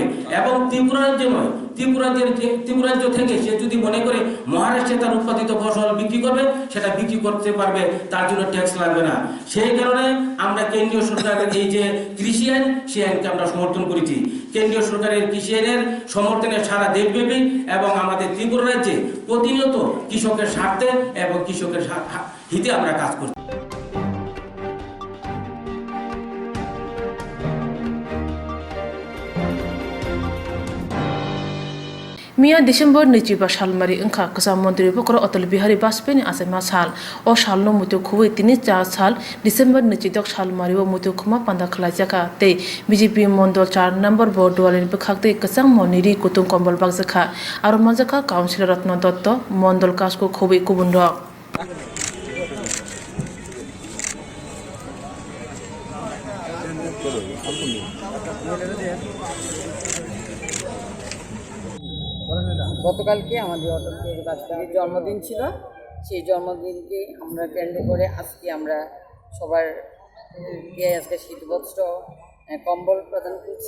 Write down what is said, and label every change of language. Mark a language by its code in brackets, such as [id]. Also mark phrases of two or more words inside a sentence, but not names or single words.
[bn] এবং ত্রিপুরা রাজ্য নয়, ত্রিপুরা রাজ্য থেকে সে যদি মনে করে মহারাষ্ট্রে তার উৎপাদিত ফসল বিক্রি করবে, সেটা বিক্রি করতে পারবে, তার জন্য ট্যাক্স লাগবে না। সেই কারণে আমরা কেন্দ্রীয় সরকারের এই যে কৃষি আইন, সেই আইনকে আমরা সমর্থন করেছি। কেন্দ্রীয় সরকারের কৃষি আইনের সমর্থনে সারা দেশব্যাপী এবং আমাদের ত্রিপুরা রাজ্যে প্রতিনিয়ত কৃষকের স্বার্থে এবং কৃষকের হিতে আমরা কাজ করছি। [trp] मिया दिसंबर नैजिबा सालमारि ओंखा कसा मन्त्री बकर अटल बिहारी वाजपेयी आसामा साल ओ सालनो मुतु खुबै 3 साल दिसंबर नैजिदक सालमारि ओ मुतु खुमा पान्दा खलाइजाखा ते बीजेपी मंडल 4 नम्बर बरदुआलनि बखाक्ते कसां मनिरि कुतुं कम्बल बागजाखा आरो मजाखा काउन्सिलर रत्न दत्त मंडल कासको खुबै गुबुन दक [bn] গতকালকে আমাদের অটল বিহারী বাজপেয়ীর জন্মদিন ছিল। সেই জন্মদিনকে আমরা কেন্দ্র করে আজকে আমরা সবারকে আজকে শীতবস্ত্র কম্বল প্রদান করছি।